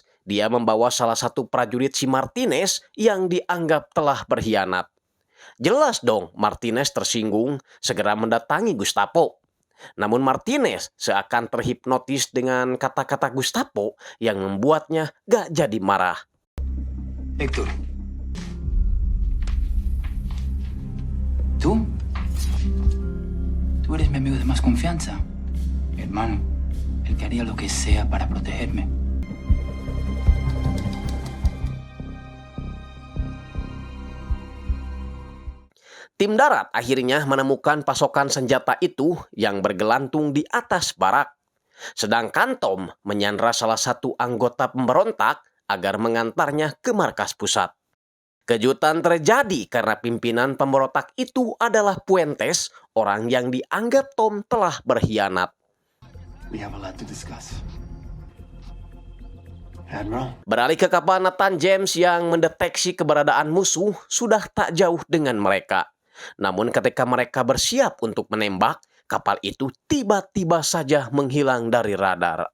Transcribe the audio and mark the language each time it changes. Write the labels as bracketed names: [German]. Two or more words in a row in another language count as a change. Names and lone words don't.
[Indonesian] Dia membawa salah satu prajurit si Martinez yang dianggap telah berkhianat. Jelas dong Martinez tersinggung, segera mendatangi Gustavo. Namun Martinez seakan terhipnotis dengan kata-kata Gustavo yang membuatnya gak jadi marah. [Spanish] Héctor. ¿Tú? Tú eres mi amigo de más confianza. Mi hermano, el que haría lo que sea para protegerme. [Indonesian] Tim darat akhirnya menemukan pasokan senjata itu yang bergelantung di atas barak. Sedangkan Tom menyandra salah satu anggota pemberontak agar mengantarnya ke markas pusat. Kejutan terjadi karena pimpinan pemberontak itu adalah Puentes, orang yang dianggap Tom telah berkhianat. [English] We have a lot to discuss. Admiral? [Indonesian] Beralih ke kapal Nathan James yang mendeteksi keberadaan musuh sudah tak jauh dengan mereka. Namun ketika mereka bersiap untuk menembak, kapal itu tiba-tiba saja menghilang dari radar.